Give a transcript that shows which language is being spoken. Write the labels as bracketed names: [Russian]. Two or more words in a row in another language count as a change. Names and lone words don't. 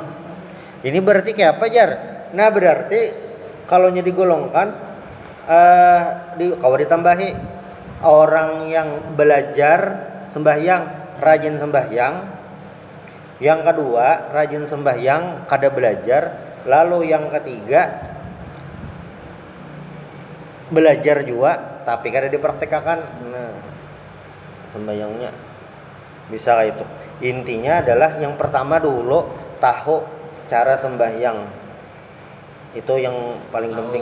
[Banjar] Ini berarti kayak apa jar? Nah berarti kalau nya digolongkan kalau ditambahi orang yang belajar sembahyang rajin sembahyang, yang kedua rajin sembahyang kada belajar, lalu yang ketiga belajar juga tapi kada dipraktekkan. Nah sembahyangnya bisa kayak itu. [Indonesian] Intinya adalah yang pertama dulu tahu cara sembahyang, itu yang paling penting.